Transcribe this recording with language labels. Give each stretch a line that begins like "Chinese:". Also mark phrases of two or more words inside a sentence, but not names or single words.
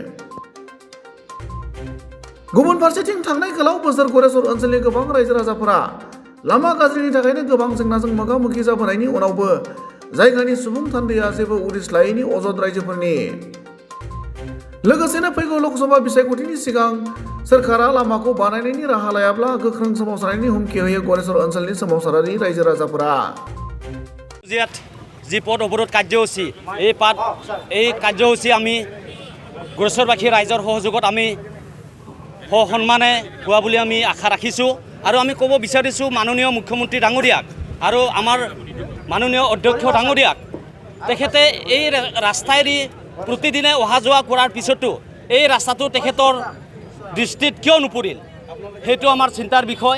Bodo: गुबुन फारसेथिं थांनाय गोलाव बोसोर गरेसर ओनसोलनि गोबां रायजो राजाफोरा लामा गाज्रिनि थाखायनो गोबां जेंनाजों मोगा-मोगि जाबोनायनि उनावबो जायगानि सुबुं थान्दैया जेबो उदिस लायैनि अजद रायजोफोरनि। लोगोसेनो फैगौ लोकसभा बिसायख'थिनि सिगां सोरखारा लामाखौ बानायनायनि राहा लायाब्ला गोख्रों सोमावसारनायनि हुमखि होयो गरेसर ओनसोलनि सोमावसारारि रायजो राजाफोरा।
Assamese: জি পথ অৱৰোধ কাৰ্যসূচী এই কাৰ্যসূচী আমি গ্ৰছৰবাসী ৰাইজৰ সহযোগত আমি সন্মানে হোৱা বুলি আমি আশা ৰাখিছোঁ আৰু আমি ক'ব বিচাৰিছোঁ মাননীয় মুখ্যমন্ত্ৰী ডাঙৰীয়াক আৰু আমাৰ মাননীয় অধ্যক্ষ ডাঙৰীয়াক তেখেতে এই ৰাস্তাইদি প্ৰতিদিনে অহা যোৱা কৰাৰ পিছতো এই ৰাস্তাটো তেখেতৰ দৃষ্টিত কিয় নপৰিল সেইটো আমাৰ চিন্তাৰ বিষয়।